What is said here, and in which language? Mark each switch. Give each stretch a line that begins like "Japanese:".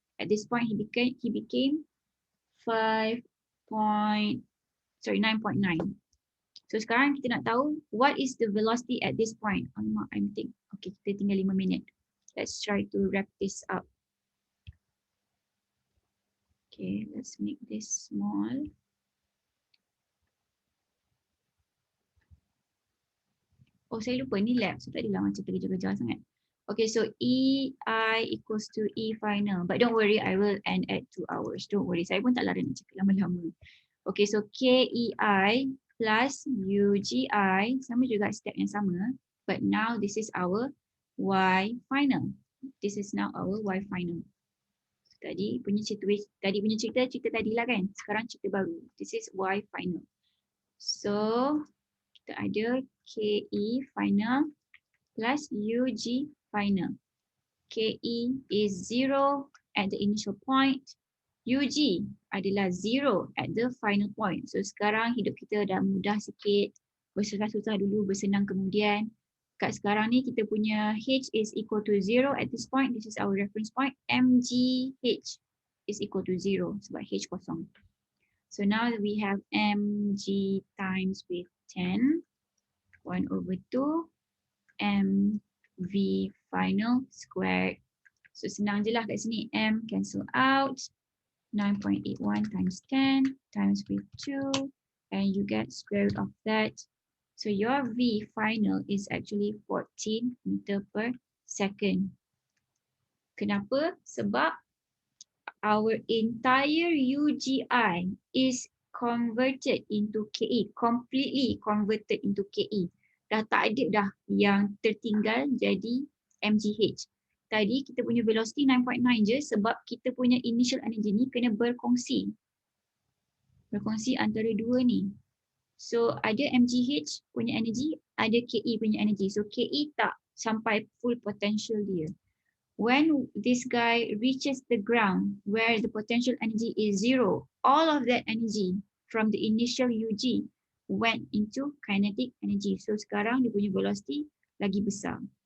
English: At this point, he became 9.9. So
Malay: sekarang kita nak tahu
English: what is the velocity at this point. Okay,
Malay: kita tinggal 5 minit.
English: Let's try to wrap this up. Okay, let's make this small.
Malay: Oh, saya lupa ni lab. So tak adalah macam terkejar-kejar sangat.
English: Okay, so EI equals to E final. But don't worry, I will end at 2 hours. Don't worry,
Malay: saya pun tak lari nak cakap lama-lama. Okay, so KEI plus UGI, sama juga step yang sama.
English: But now this is our Y final. This is now our Y final.
Malay: Tadi punya cerita tadi lah kan. Sekarang cerita baru.
English: This is Y final. So
Malay: kita ada
English: KE final plus UG final. KE is 0 at the initial point. UG adalah 0 at the final point.
Malay: So sekarang hidup kita dah mudah sikit. Bersusah-susah dulu, bersenang kemudian. Kat sekarang ni kita punya
English: H is equal to 0 at this point. This is our reference point. MGH is equal to 0
Malay: sebab H kosong.
English: So now we have mg times with 10, 1 over 2, mv final squared. So
Malay: senang je lah kat sini,
English: m cancel out, 9.81 times 10 times with 2, and you get square root of that. So your v final is actually 14 meter per second. Kenapa? Sebab our entire UGI is converted into KE, completely converted into KE.
Malay: Dah tak ada dah yang tertinggal jadi MGH. Tadi kita punya velocity 9.9 je sebab kita punya initial energy ni kena berkongsi. Berkongsi antara dua ni. So ada MGH punya energy, ada KE punya energy. So KE tak sampai full potential dia.
English: When this guy reaches the ground where the potential energy is 0, all of that energy from the initial UG went into kinetic energy.
Malay: So sekarang dia punya velocity lagi besar.